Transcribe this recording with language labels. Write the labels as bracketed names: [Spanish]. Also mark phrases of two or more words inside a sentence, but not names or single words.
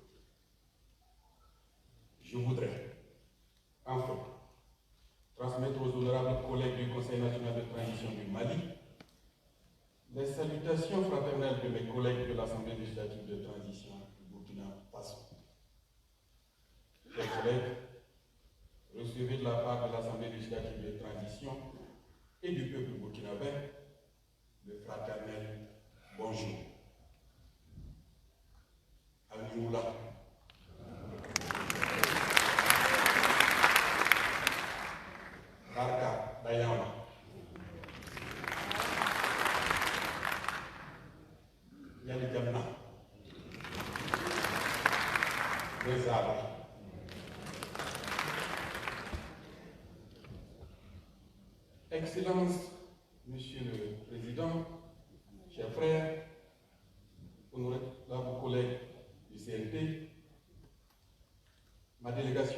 [French] Je voudrais, enfin, transmettre aux honorables collègues du Conseil national de transition du Mali les salutations fraternelles de mes collègues de l'Assemblée législative de transition du Burkina Faso. Chers collègues, recevez de la part de l'Assemblée législative de transition et du peuple burkinabé le fraternel bonjour. Alioula. Barka Dayama. Yali Jamna. Rezaba. Excellence, Monsieur le Président, chers frères, honorables collègues du CNP, ma délégation